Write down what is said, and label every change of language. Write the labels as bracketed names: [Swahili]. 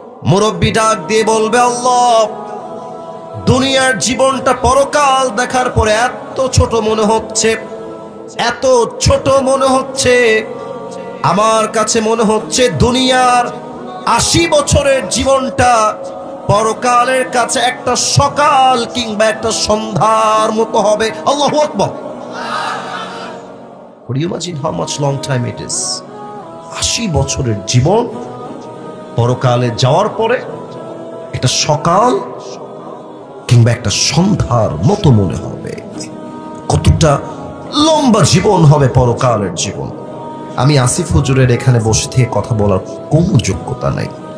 [Bangla] মুরব্বী ডাক দিয়ে বলবে, আল্লাহ, দুনিয়ার জীবনটা পরকাল দেখার পরে এত ছোট মনে হচ্ছে, এত ছোট মনে হচ্ছে। আমার কাছে মনে হচ্ছে দুনিয়ার 80 বছরের জীবনটা পরকালের কাছে একটা সকাল কিংবা একটা সন্ধ্যার মতো হবে। আল্লাহু আকবার। [English] Could you imagine how much long time it is? [Bangla] 80 বছরের জীবন পরকালে যাওয়ার পরে একটা সকাল কিংবা একটা সন্ধ্যার মতো মনে হবে। কতটা লম্বা জীবন হবে পরকালের জীবন। আমি আসিফ হুজুরের এখানে বসে থেকে কথা বলার কোনো যোগ্যতা নাই।